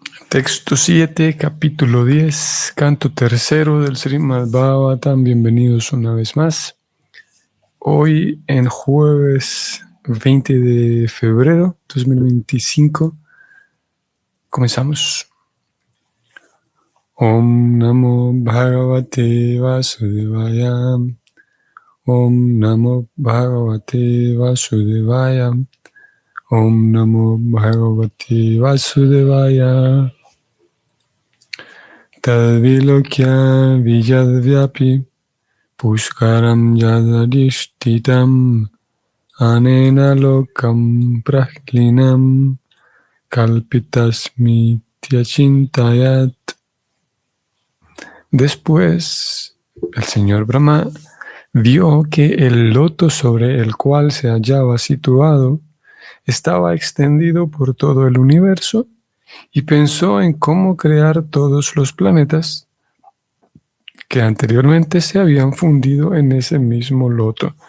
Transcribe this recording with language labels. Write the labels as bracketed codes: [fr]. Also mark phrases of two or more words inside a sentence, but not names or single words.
[es] Texto 7, capítulo 10, canto tercero del Srimad Bhagavatam. Bienvenidos una vez más. Hoy en jueves 20 de febrero 2025 comenzamos. [sa] Om Namo Bhagavate Vasudevaya. Om Namo Bhagavate Vasudevaya. Om Namo Bhagavate Vasudevaya. Tadvilokya vijadvyapi pushkaram yadadishtitam anena lokam prahlinam kalpitasmi tyachintayat. [es] Después, el señor Brahma vio que el loto sobre el cual se hallaba situado estaba extendido por todo el universo y pensó en cómo crear todos los planetas que anteriormente se habían fundido en ese mismo loto.